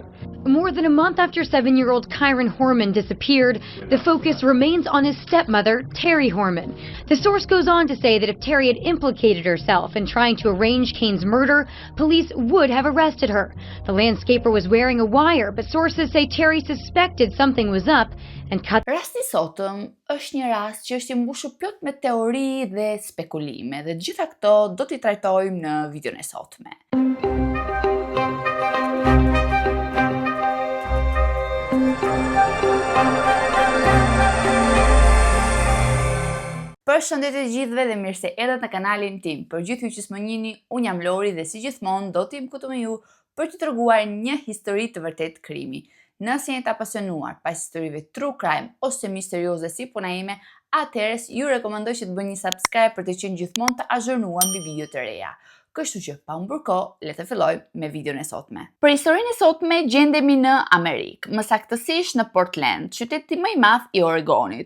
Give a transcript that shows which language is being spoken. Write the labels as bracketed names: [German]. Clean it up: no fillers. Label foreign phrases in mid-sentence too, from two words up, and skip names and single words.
[English] More than a month after 7-year-old Kyron Horman disappeared, the focus remains on his stepmother, Terry Horman. The source goes on to say that if Terry had implicated herself in trying to arrange Kane's murder, police would have arrested her. The landscaper was wearing a wire, but sources say Terry suspected something was up and cut. [Albanian] Rasti sotëm është një rast që është i mbushur plot me teori dhe spekulime, dhe gjitha këto do t'i trajtojmë në videon e sotme. Përshëndetje të gjithëve dhe mirë se erdhët në kanalin tim. Për gjithë ju që s'më njihni, unë jam Lori dhe si gjithmonë do t'jem këtu me ju për t'ju treguar një histori të vërtet krimi. Nëse jeni të apasionuar pas historive [English] true crime [Albanian] ose misterioze si puna ime, atëherë ju rekomandoj që të bëni një subscribe për të qenë gjithmonë të azhurnuar mbi video të reja. Kështu që pa humbur kohë, le të fillojmë me videon e sotme. Për historinë e sotme gjendemi në Amerikë, më saktësisht në Portland, qyteti më i madh i Oregonit.